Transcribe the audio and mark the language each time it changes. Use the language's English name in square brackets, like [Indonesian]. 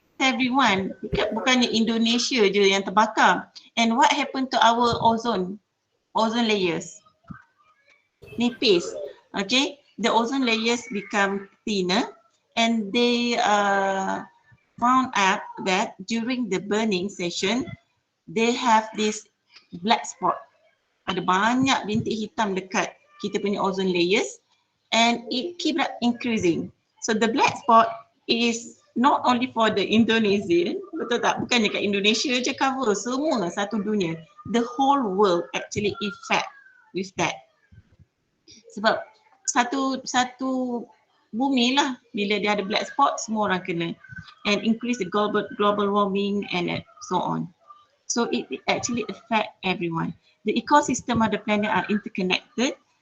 [English] Everyone, [Malay] bukannya Indonesia je yang terbakar. [English] And what happened to our ozone layers? [Malay] Nipis, [English] okay? The ozone layers become thinner, and they found out that during the burning session, they have this black spot. [Malay] Ada banyak bintik hitam dekat kita punya ozone layers, [English] and it keep increasing. So the black spot is not only for the Indonesian, [Malay] betul tak? Bukannya kat Indonesia je cover, semua satu dunia. [English] The whole world actually affect with that. [Malay] Sebab satu bumi lah, bila dia ada black spot, semua orang kena. [English] And increase the global warming and so on. So it actually affect everyone. The ecosystem of the planet are interconnected.